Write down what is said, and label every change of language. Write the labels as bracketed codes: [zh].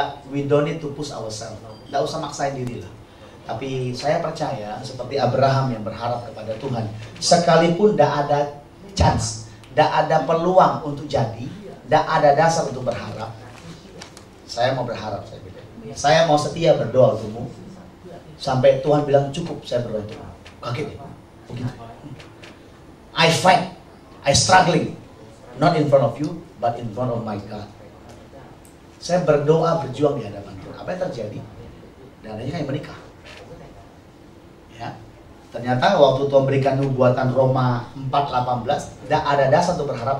[en] We don't need to push ourselves, [id] tidak usah maksain diri lah. Tapi saya percaya seperti Abraham yang berharap kepada Tuhan, sekalipun tidak ada [en] chance, [id] tidak ada peluang untuk jadi, tidak ada dasar untuk berharap, saya mau berharap, saya bilang. Saya mau setia berdoa untukmu sampai Tuhan bilang cukup, saya berdoa untukmu. Kaget ya? Begitu. [en] I fight, I struggling, not in front of you, but in front of my God. [id] Saya berdoa, berjuang di hadapan Tuhan. Apa yang terjadi? Dan akhirnya kami menikah. Ya, ternyata waktu Tuhan berikan nubuatan Roma 4:18, tidak ada dasar untuk berharap.